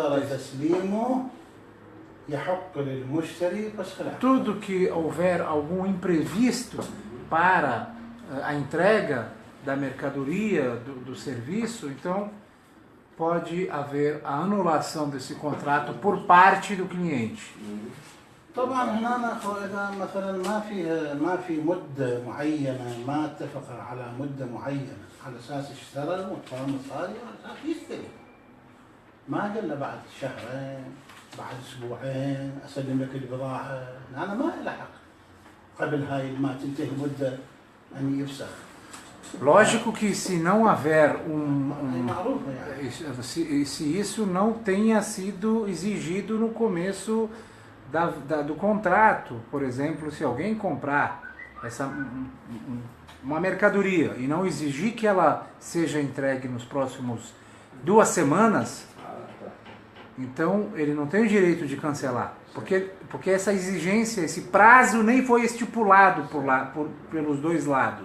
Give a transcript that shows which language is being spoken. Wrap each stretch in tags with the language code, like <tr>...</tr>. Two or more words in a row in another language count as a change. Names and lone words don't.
<pt>Tudo que houver algum imprevisto para a entrega da mercadoria, do serviço, então pode haver a anulação desse contrato por parte do cliente.</pt> <ar>طبعا هنا إذا مثلا ما في مدة معينة، ما اتفق على مدة معينة على أساس اشترى وطلع مصاري على أساس يشتري، ما قلنا بعد شهرين بعد أسبوعين أسلم لك البضاعة، أنا ما إلى حق قبل هاي ما تنتهي مدة أن يفسخ.</ar> <pt>Lógico que se não haver se isso não tenha sido exigido no começo do contrato, por exemplo, se alguém comprar uma mercadoria e não exigir que ela seja entregue nos próximos 2 semanas, então ele não tem o direito de cancelar, porque essa exigência, esse prazo nem foi estipulado pelos dois lados.</pt>